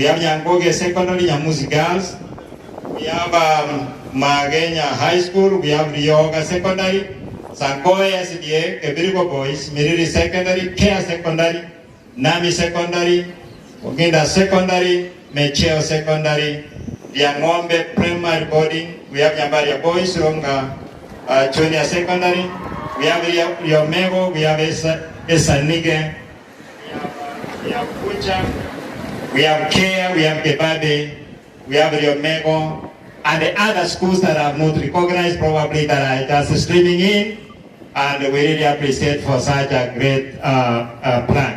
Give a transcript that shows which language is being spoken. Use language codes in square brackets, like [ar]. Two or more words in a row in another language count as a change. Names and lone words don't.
[en] have Nyangoge Secondary, Nyamuzi Girls, we have Magenya High School, we have Rioga Secondary, Sankoe SDA, Kebirigo Boys, Miriri Secondary, Kea Secondary, Nami Secondary, Oginda Secondary, Mecheo Secondary, Yangombe Primary Boarding, we have Nyambaria Boys, Ronga Junior Secondary, we have Yomego, we have Esanige, we have Kucha, we have Kea, we have Kebabe, we have Yomego, and the other schools that I have not recognized probably that are just streaming in, and we really appreciate for such a great plan.